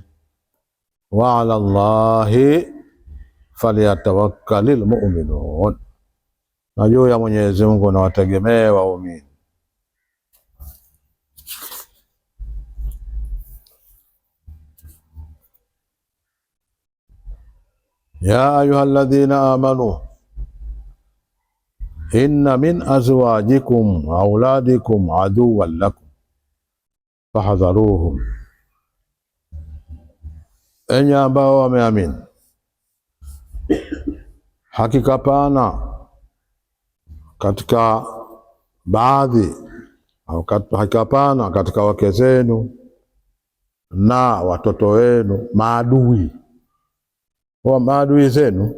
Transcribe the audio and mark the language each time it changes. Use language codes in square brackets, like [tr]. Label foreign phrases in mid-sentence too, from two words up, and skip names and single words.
[ar] وعلى الله فليتوكل المؤمنون, [sw] na juu ya Mwenyezi Mungu na wategemee waumini. [ar] يا أيها الذين آمنوا إن من أزواجكم وأولادكم عدوا لكم فاحذروهم, [sw] enyi ambao wameamini, hakika pana katika baadhi au hakika pana katika wake zenu na watoto wenu maadui, wa maadui zenu.